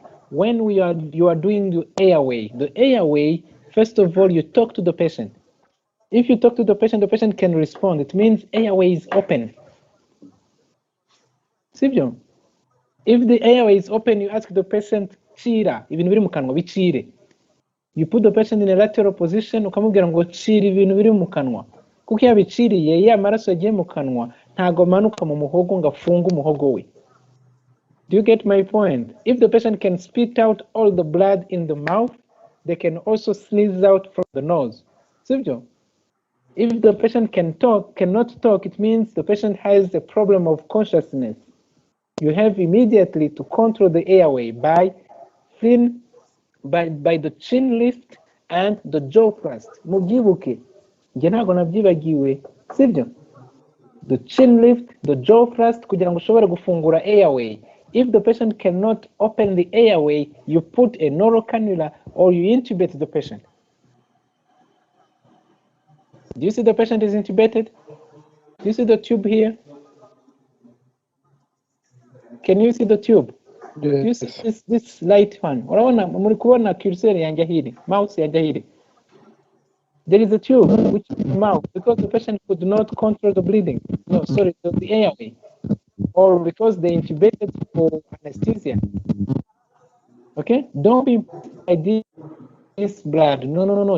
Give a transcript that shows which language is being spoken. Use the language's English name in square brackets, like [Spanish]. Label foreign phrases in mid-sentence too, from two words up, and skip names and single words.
[English] When you are doing the airway, first of all, you talk to the patient. If you talk to the patient can respond. It means airway is open. Sivyo? If the airway is open, you ask the patient, chira, [Kinyarwanda] ibintu biri mu kanwa bicire. [English] You put the patient in a lateral position, [Kinyarwanda] ukamubwira ngo chira ibintu biri mu kanwa. Kuko yabiciriye ya maraso yagiye mu kanwa, ntago manuka mu muhogo ngo afunge umuhogo we. [English] Do you get my point? If the patient can spit out all the blood in the mouth, they can also sneeze out from the nose. Sivyo? If the patient cannot talk, it means the patient has a problem of consciousness. You have immediately to control the airway by the chin lift and the jaw thrust. [Kinyarwanda] Mubyibuke. Nge ntago nabyibagiwe. Sivyo? [English] The chin lift, the jaw thrust [Kinyarwanda] kugira ngo ushobore gufungura [English] airway. If the patient cannot open the airway, you put a oral cannula or you intubate the patient. Do you see the patient is intubated? Do you see the tube here? Can you see the tube? Yes. Do you see this light one? [Kinyarwanda] Muri kubona cursor yanjye hiri, mouse yanjye hiri. [English] There is a tube which is mouth because the patient could not control the bleeding. No, sorry, the airway. Or because they intubated for anesthesia. Okay? Don't be by this blood. No.